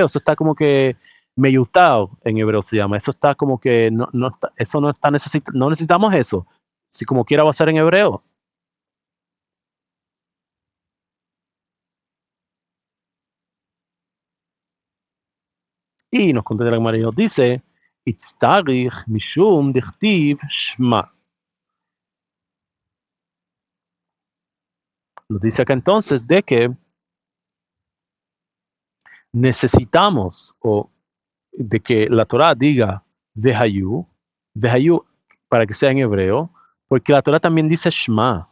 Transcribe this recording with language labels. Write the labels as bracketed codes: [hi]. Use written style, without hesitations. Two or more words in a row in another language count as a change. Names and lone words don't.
[es] Eso está como que meyutao en hebreo se llama. Eso está como que eso no está no necesitamos eso. Si como quiera va a ser en hebreo. Y nos contesta la Gemara y nos dice, [arc] איצטריך משום דכתיב שמע. [es] Nos dice acá entonces de que necesitamos o de que la Torah diga Vehayu para que sea en hebreo, porque la Torah también dice Shma.